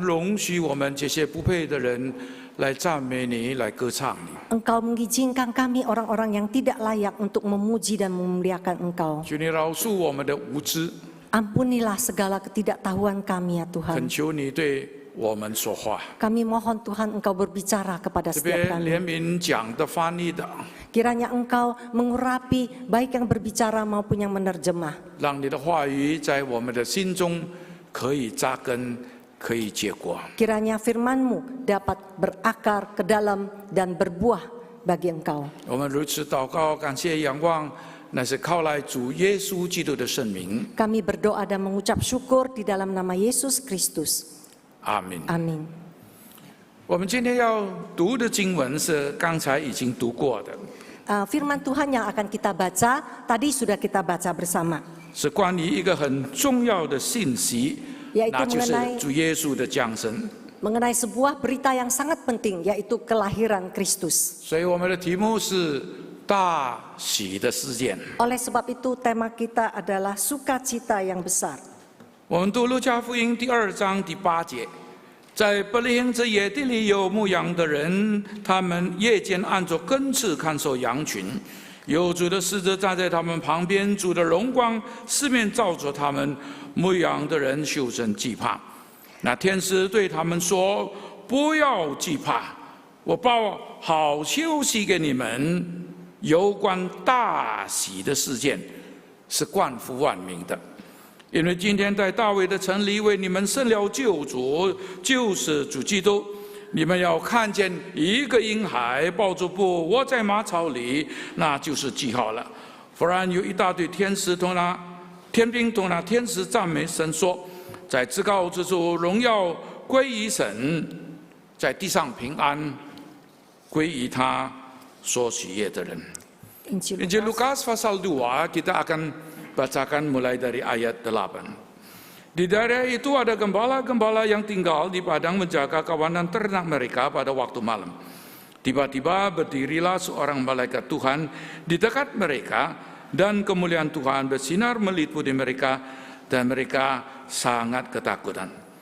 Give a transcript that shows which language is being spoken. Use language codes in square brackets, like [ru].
[zh] 容许我们这些不配的人来赞美你，来歌唱你。 [id] Engkau mengizinkan kami orang-orang yang tidak layak untuk memuji dan memuliakan Engkau. [zh] 求你饶恕我们的无知， [id] Ampunilah segala ketidaktahuan kami ya [zh] 恳 [id] Tuhan. [zh] 求你对我们说话。 [id] Kami mohon Tuhan Engkau berbicara kepada [zh] 这边 [id] setiap [zh] 怜 [id] kami. [zh] 悯讲的、翻译的， [id] Kiranya Engkau mengurapi baik yang berbicara maupun yang menerjemah. [zh] 让你的话语在我们的心中可以扎根，可以结果。 [id] Kiranya firman-Mu dapat berakar ke dalam dan berbuah bagi Engkau. [zh] 我们如此祷告，感谢仰望，那是靠来主耶稣基督的圣名。 [id] Kami berdoa dan mengucap syukur di dalam nama Yesus Kristus. [zh] 阿门。 [id] Amin. [zh] 我们今天要读的经文是刚才已经读过的， [id] Firman Tuhan yang akan kita baca, tadi sudah kita baca bersama. [zh] 是关于一个很重要的信息， [id] Yaitu [zh] 那就是 [id] mengenai [zh] 主耶稣的降生。 [id] mengenai sebuah berita yang sangat penting, yaitu kelahiran Kristus. [zh] 所以我们的题目是大喜的事件。 [id] Oleh sebab itu tema kita adalah sukacita yang besar. [zh] 我们读路加福音第2章第8节，在伯利恒之野地里有牧羊的人，他们夜间按着更次看守羊群，有主的使者站在他们旁边，主的荣光四面照着他们，牧羊的人袖身惧怕。那天使对他们说：“不要惧怕，我报好消息给你们，有关大喜的事件，是冠乎万民的。因为今天在大卫的城里为你们生了救主，就是主基督。你们要看见一个婴孩抱着布窝在马槽里，那就是记号了。忽然有一大队天使同那天兵同那天使赞美神说：在至高之处荣耀归于神，在地上平安归于他所喜悦的人。” [id] Injil Lukas pasal 2 kita akan bacakan mulai dari ayat 8. Di daerah itu ada gembala-gembala yang tinggal di padang menjaga kawanan ternak mereka pada waktu malam. Tiba-tiba berdirilah seorang malaikat Tuhan di dekat mereka dan kemuliaan Tuhan bersinar meliputi mereka dan mereka sangat ketakutan.